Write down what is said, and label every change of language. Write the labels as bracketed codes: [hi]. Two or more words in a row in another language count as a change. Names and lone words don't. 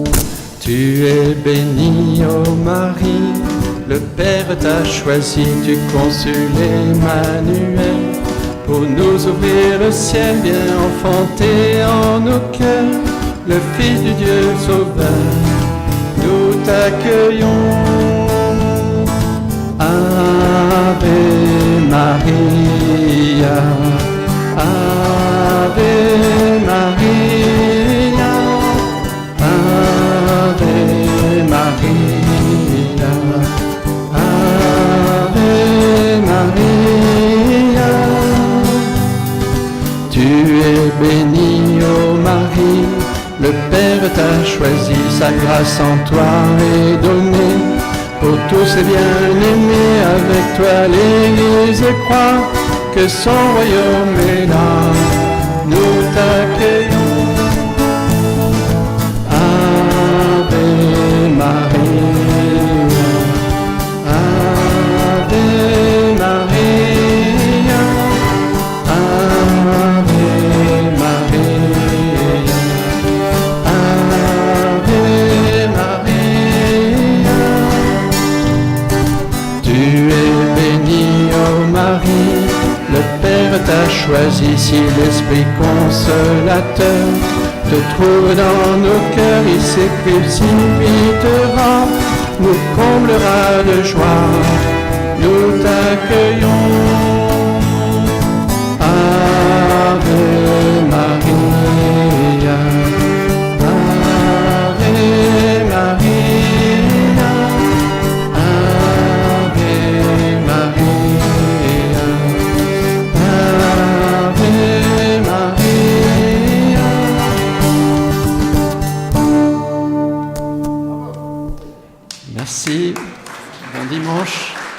[fr] Tu es bénie, ô Marie, le Père t'a choisi, tu consules Emmanuel, pour nous ouvrir le ciel, viens enfanter en nos cœurs, le Fils du Dieu sauveur. Nous t'accueillons, [la] Ave Maria, Ave Maria, Ave Maria, Ave Maria. [fr] Tu es bénie, ô Marie, le Père t'a choisi, sa grâce en toi est donnée. Pour tous ses bien-aimés, avec toi l'Église croit que son royaume est là. Nous t'accueillons, [la] Ave Maria, Ave Maria, Ave Maria. Ave Maria, [fr] tu es bénie, ô Marie, le Père t'a choisi, si l'Esprit consolateur te trouve dans nos cœurs, il s'est précipitera, nous comblera de joie, nous t'accueillons, [la] Ave Maria. Ave Maria, Ave Maria, Ave Maria. [fr] Merci, bon dimanche.